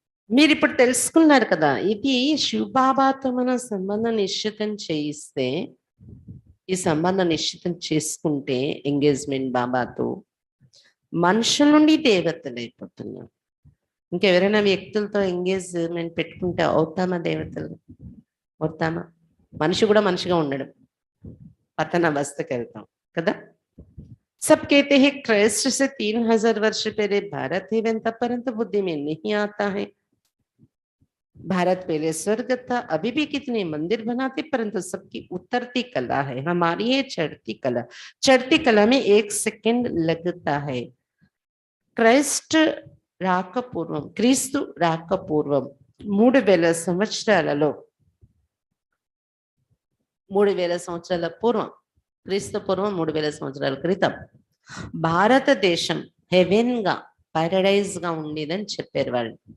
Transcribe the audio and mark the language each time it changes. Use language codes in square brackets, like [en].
[te] మీరు ఇప్పుడు తెలుసుకున్నారు కదా, ఇది శివబాబాతో మన సంబంధం నిశ్చితం చేయిస్తే, ఈ సంబంధం నిశ్చితం చేసుకుంటే ఎంగేజ్మెంట్ బాబాతో మనుషుల నుండి దేవతలు అయిపోతున్నాం. ఇంకెవరైనా వ్యక్తులతో ఎంగేజ్మెంట్ పెట్టుకుంటే అవుతామా దేవతలు? అవుతామా? మనిషి కూడా మనిషిగా ఉండడం, పతన అవస్థకి వెళ్తాం కదా. [hi] सब कहते हैं क्राइस्ट से 3000 वर्ष पहले भारत है बनता, परंतु बुद्धि में नहीं आता है. भारत पहले स्वर्ग था, अभी भी कितने मंदिर बनाते, परंतु सबकी उतरती कला है, हमारी है चढ़ती कला. चढ़ती कला में 1 सेकंड लगता है. [te] క్రైస్ట్ రాకపూర్వం, క్రీస్తు రాకపూర్వం 3000 సంవత్సరాలలో, 3000 సంవత్సరాల పూర్వం, క్రీస్తు పూర్వం 3000 సంవత్సరాల క్రితం భారతదేశం హెవెన్ గా, పారడైజ్ గా ఉండేదని చెప్పారు వాళ్ళు.